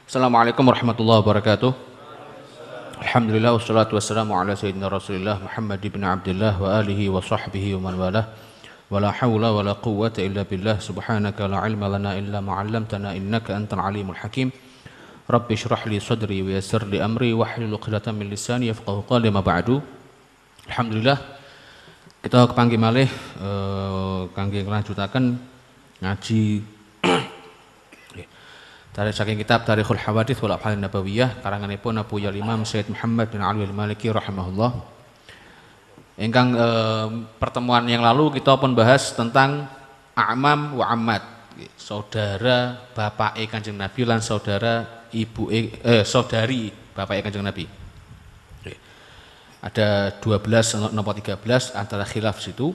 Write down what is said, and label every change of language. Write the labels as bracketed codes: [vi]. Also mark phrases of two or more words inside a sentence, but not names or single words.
[ar] السلام عليكم ورحمة الله وبركاته الحمد لله والصلاة والسلام على سيدنا رسول الله محمد بن عبد الله وعلى آله وصحبه ومن والاه. ولا حول ولا قوة إلا بالله سبحانك لا علم لنا إلا ما علمتنا إنك أنت العليم الحكيم. رب اشرح لي صدري ويسر لي أمري واحلل عقدة من لساني يفقهوا قولي أما بعد. [jv] Alhamdulillah kita kepanggih malih kangge nglanjutaken ngaji dari saking kitab Tarikhul Hawadits wal Af'al Nabawiyah karanganipun Abu Yal Imam Sayyid Muhammad bin Ali Al-Maliki rahimahullah. Ingkang [id] pertemuan yang lalu kita pun bahas tentang [ar] أعمام وعمات, [jv] saudara bapake Kanjeng Nabi lan saudara saudari bapake Kanjeng Nabi. [id] Ada 12 nomor 13 antara khilaf situ.